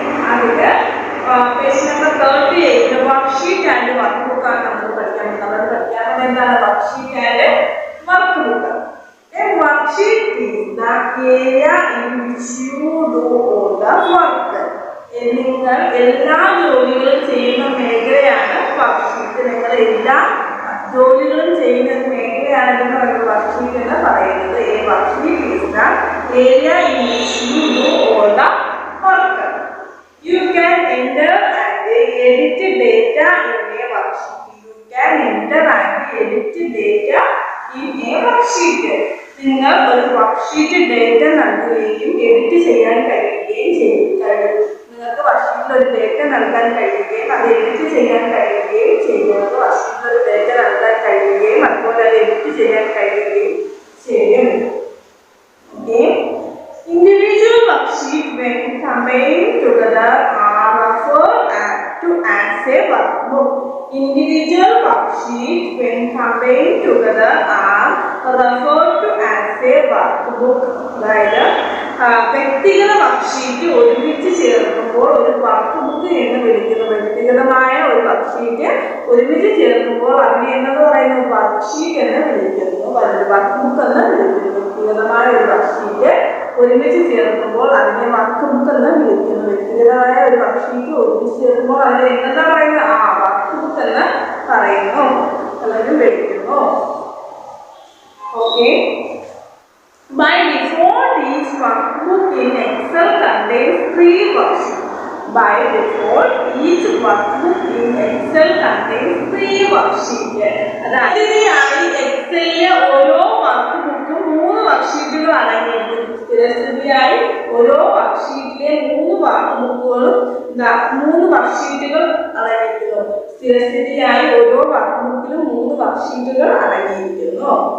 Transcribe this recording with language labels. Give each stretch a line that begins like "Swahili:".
Malayalam: അതിൽ page number 38 worksheet and work ബുക്കാണ് നമ്മൾ പഠിക്കാൻ പഠിക്കാനുള്ളത്. എന്താണ് worksheet and work book?
English: A worksheet is the area in which you do all the work.
Malayalam: നിങ്ങൾ എല്ലാ ജോലികളും ചെയ്യുന്ന മേഖലയാണ് വർക്ക്ഷീറ്റ്. നിങ്ങൾ എല്ലാ ജോലികളും ചെയ്യുന്ന മേഖലയാണെന്ന് പറയുന്നത് വർക്ക്ഷീറ്റ് എന്ന് പറയുന്നത്.
English: A worksheet is the area in which you do all the work. You can enter and edit data in a worksheet. You can enter and edit data in a worksheet.
Malayalam: നിങ്ങൾ ഒരു worksheet data നൽകുകയും edit ചെയ്യാൻ കഴിയുകയും ചെയ്യും. നിങ്ങൾക്ക് വർക്ക്ഷീറ്റിൽ ഒരു data നൽകാൻ കഴിയുകയും അത് എഡിറ്റ് ചെയ്യാൻ കഴിയുകയും ചെയ്യും. വർക്ക്ഷീറ്റിൽ ഒരു ഡേറ്റ നൽകാൻ കഴിയുകയും അതുപോലെ അത് എഡിറ്റ് ചെയ്യാൻ കഴിയുകയും ചെയ്യും.
English: Okay, individual worksheet when combined together are referred to as a workbook. Individual worksheet when combined together are referred to as a workbook.
Malayalam: അതായത് വ്യക്തിഗത വർക്ക്ഷീറ്റ് ഒരുമിച്ച് ചേർക്കുമ്പോൾ ഒരു വർക്ക് ബുക്ക് എന്ന് വിളിക്കുന്നു. വ്യക്തിഗതമായ ഒരു വർക്ക്ഷീറ്റ് ഒരുമിച്ച് ചേർക്കുമ്പോൾ അതിനെ എന്ന് പറയുന്നത് വർക്ക്ഷീറ്റ് എന്ന് വിളിക്കുന്നു, വർക്ക് ബുക്ക് എന്ന് വിളിക്കുന്നു. വ്യക്തിഗതമായ ഒരു വർക്ക്ഷീറ്റ് ഒരുമിച്ച് ചേർക്കുമ്പോൾ അതിനെ വർക്ക് ബുക്ക് എന്ന് വിളിക്കുന്നു. വ്യക്തിഗതമായ ഒരു വർക്ക്ഷീറ്റ് ഒരുമിച്ച് ചേർക്കുമ്പോൾ അതിനെ എന്താ പറയുന്നത്? വർക്ക് ബുക്ക് എന്ന് പറയുന്നു അല്ലെങ്കിൽ വിളിക്കുന്നു.
English: Okay, by default each workbook in Excel contains 3 worksheets. By default each workbook in Excel contains 3 worksheets.
Malayalam: അതായത് എക്സലിലെ ഓരോ വർക്ക് ബുക്കും 3 വർക്ക്ഷീറ്റുകൾ അടങ്ങിയിരിക്കുന്നു. സ്ഥിരസ്ഥിതിയായി ഓരോ വർക്ക്ഷീറ്റിലെ 3 വർക്ക്ബുക്കുകളും 3 വർക്ക്ഷീറ്റുകൾ അടങ്ങിയിരിക്കുന്നു. സ്ഥിരസ്ഥിതിയായി ഓരോ വർക്ക്ബുക്കിലും 3 വർക്ക്ഷീറ്റുകൾ അടങ്ങിയിരിക്കുന്നു.